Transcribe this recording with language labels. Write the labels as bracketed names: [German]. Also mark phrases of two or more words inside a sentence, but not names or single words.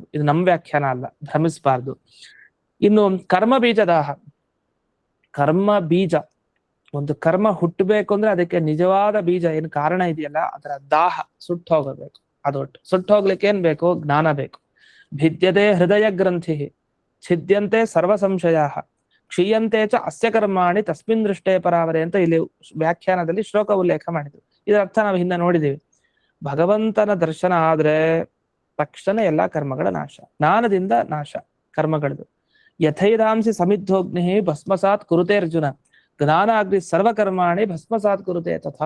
[Kannada] ಇದು ನಮ್ಮ ವ್ಯಾಖ್ಯಾನ ಅಲ್ಲ, ಭ್ರಮಿಸಬಾರ್ದು. ಇನ್ನು ಕರ್ಮ ಬೀಜದಾಹ, ಕರ್ಮ ಬೀಜ, ಒಂದು ಕರ್ಮ ಹುಟ್ಟಬೇಕು ಅಂದ್ರೆ ಅದಕ್ಕೆ ನಿಜವಾದ ಬೀಜ ಏನು ಕಾರಣ ಇದೆಯಲ್ಲ ಅದರ ದಾಹ ಸುಟ್ಟು ಹೋಗಬೇಕು. ಅದೊಟ್ಟು ಸುಟ್ಟು ಹೋಗ್ಲಿಕ್ಕೆ ಏನ್ ಬೇಕು? ಜ್ಞಾನ ಬೇಕು. [Sanskrit] ಭಿದ್ಯತೆ ಹೃದಯ ಗ್ರಂಥಿ ಛಿದ್ಯಂತೆ ಸರ್ವ ಸಂಶಯ ಕ್ಷೀಯಂತೆ ಚ ಅಸ್ಯ ಕರ್ಮಾಣಿ ತಸ್ಮಿನ್ ದೃಷ್ಟೇ ಪರಾವರೆ [Kannada] ಅಂತ ಇಲ್ಲಿ ವ್ಯಾಖ್ಯಾನದಲ್ಲಿ ಶ್ಲೋಕ ಉಲ್ಲೇಖ ಮಾಡಿದ್ರು. ಇದರ ಅರ್ಥ ನಾವು ಹಿಂದೆ ನೋಡಿದೀವಿ. ಭಗವಂತನ ದರ್ಶನ ಆದ್ರೆ ತಕ್ಷಣ ಎಲ್ಲಾ ಕರ್ಮಗಳ ನಾಶ, ಜ್ಞಾನದಿಂದ ನಾಶ ಕರ್ಮಗಳದು. [Sanskrit] ಯಥೈರಾಂಸಿ ಸಮಿದ್ಧೋಗ್ನಿ ಭಸ್ಮಸಾತ್ ಕುರುತೆ ಅರ್ಜುನ ಜ್ಞಾನಾಗ್ನಿ ಸರ್ವಕರ್ಮಾಣಿ ಭಸ್ಮಸಾತ್ ಕುರುತೆ ತಥಾ.